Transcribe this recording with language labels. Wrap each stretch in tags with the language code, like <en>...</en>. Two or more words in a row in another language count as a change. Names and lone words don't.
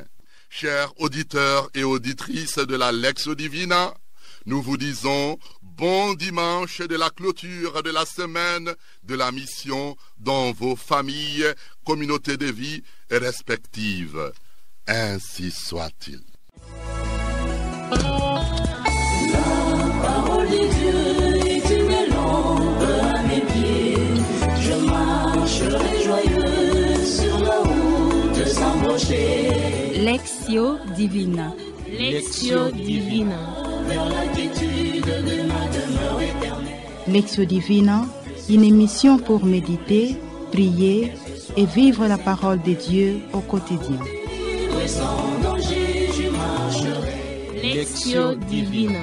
<fr>Chers auditeurs et auditrices de la Lectio Divina, nous vous disons bon dimanche de la clôture de la semaine de la mission dans vos familles, communautés de vie respectives. Ainsi soit-il. La parole de Dieu est une lampe à mes pieds. Je marcherai joyeux sur la route sans broncher. Lectio Divina. Lectio Divina. Vers la quiétude de ma demeure éternelle. Lectio Divina, une émission pour méditer, prier et vivre la parole de Dieu au quotidien. Libre et sans danger, je marcherai. Lectio Divina.</fr>